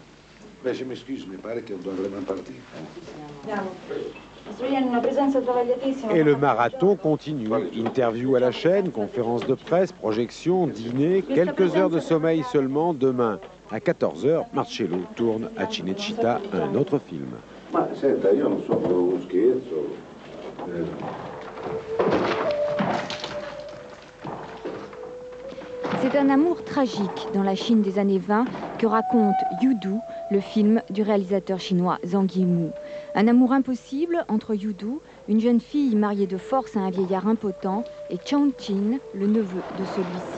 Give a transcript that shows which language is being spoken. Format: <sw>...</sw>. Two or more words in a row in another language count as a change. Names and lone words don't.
<fr>Mais je m'excuse, mais il paraît qu'on doit vraiment partir. Et le marathon continue. Interview à la chaîne, conférences de presse, projections, dîner, quelques heures de sommeil seulement. Demain, à 14h, Marcello tourne à Cinecittà un autre film.</fr> <it>Senta, io non so uno scherzo.</it> <fr>C'est un amour tragique dans la Chine des années 20 que raconte Yudu, le film du réalisateur chinois Zhang Yimou. Un amour impossible entre Yudu, une jeune fille mariée de force à un vieillard impotent, et Chang Qin, le neveu de celui-ci.</fr>